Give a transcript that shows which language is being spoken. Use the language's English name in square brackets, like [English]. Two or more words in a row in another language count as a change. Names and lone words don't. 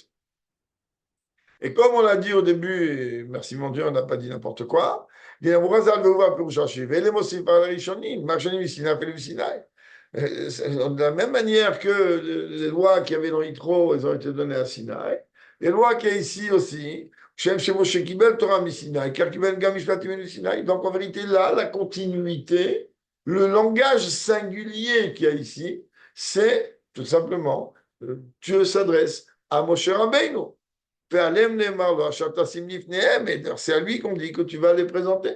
[French] Et comme on l'a dit au début, et merci mon Dieu, on n'a pas dit n'importe quoi, De la même manière que les lois qu'il y avait dans Yitro, elles ont été données à Sinaï, les lois qu'il y a ici aussi, [Hebrew] שם שמשה קיבל תורה מסיני, כך קיבל גם משפטים מסיני. [French] Donc en vérité, là, la continuité, le langage singulier qu'il y a ici, c'est tout simplement, Dieu s'adresse à Moshe Rabbeinu. C'est à lui qu'on dit que tu vas les présenter.